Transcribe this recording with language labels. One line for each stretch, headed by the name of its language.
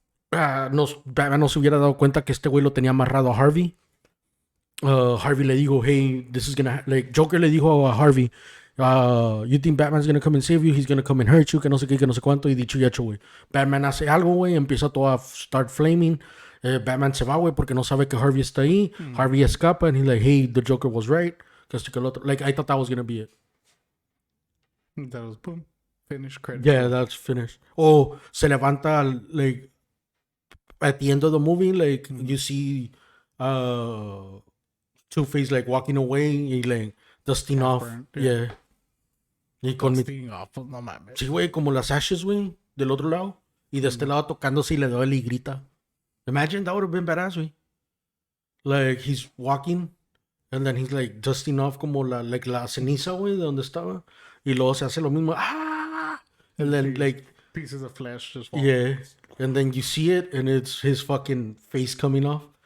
Spanish: Batman no se hubiera dado cuenta que este güey lo tenía amarrado a Harvey. Harvey le dijo,
English: hey, this is gonna... Like,
Spanish: Joker le dijo a Harvey,
English: you think Batman's gonna come and save you? He's gonna come and hurt you,
Spanish: que no sé qué, que no sé cuánto. Y dicho y hecho, güey. Batman hace algo, güey, empieza todo a
English: start flaming.
Spanish: Batman se va, güey, porque no sabe que Harvey está ahí.
English: Harvey escapa, and he's like, hey, the Joker was right. Like, I thought that was gonna be it. That was boom. Finish credit. Yeah, that's finished. Oh,
Spanish: se levanta,
English: like, at the end of the movie, like you see Two-Face like walking away y like dusting Half burnt,
Spanish: Yeah. Y con mi...
English: Dusting off,
Spanish: no mames. Sí, güey, como las ashes, güey, del otro lado. Y de este lado tocándose y le duele y grita.
English: Imagine, that would have been badass, güey. Like, he's walking and then he's like dusting off
Spanish: como la ceniza, güey, de donde estaba. Y luego se hace lo mismo.
English: ¡Ah! And then, like, Pieces of flesh just fall. yeah. And then you see it and it's his fucking face coming off.